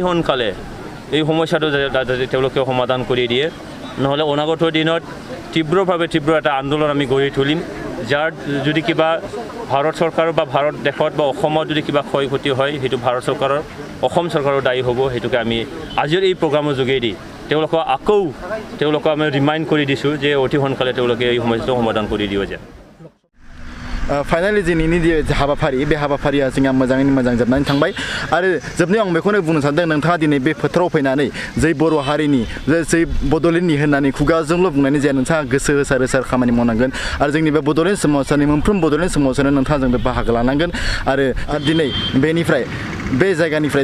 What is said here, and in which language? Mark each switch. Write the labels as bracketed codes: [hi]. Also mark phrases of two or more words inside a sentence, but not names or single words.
[as] সোনকালে এই সমস্যাটো যাতে তেওঁলোকে সমাধান কৰি দিয়ে নহ'লে অনাগত দিনত তীব্ৰ এটা আন্দোলন আমি গঢ়ি তুলিম যাৰ যদি কিবা ভাৰত চৰকাৰ বা ভাৰত দেশত বা অসমত যদি কিবা ক্ষয় ক্ষতি হয় সেইটো ভাৰত চৰকাৰৰ অসম চৰকাৰৰ দায়ী হ'ব সেইটোকে আমি আজিৰ এই প্ৰগ্ৰামৰ যোগেদি তেওঁলোকক আমি ৰিমাইণ্ড কৰি দিছোঁ যে অতি সোনকালে তেওঁলোকে এই সমস্যাটো সমাধান কৰি দিব যে [brx] फाइनालि दिनैनि जे हाबाफारि बे हाबाफारिया जोंहा मोजाङैनो मोजां जोबनानै थांबाय आरो जोबनायाव आं बेखौनो बुंनो सानदों नोंथाङा दिनै बे फोथाराव फैनानै जै बर' हारिनि जै बड'लेण्डनि होननानै खुगाजोंल' बुंनानै जाया नोंथाङा गोसो होसार खामानि मावनांगोन आरो जोंनि बे बड'लेण्ड सोमावसारनि मोनफ्रोम बड'लेण्ड सोमावसारानो नोंथाङा जों बाहागो लानांगोन आरो दिनै बेनिफ्राय बे जायगानिफ्राय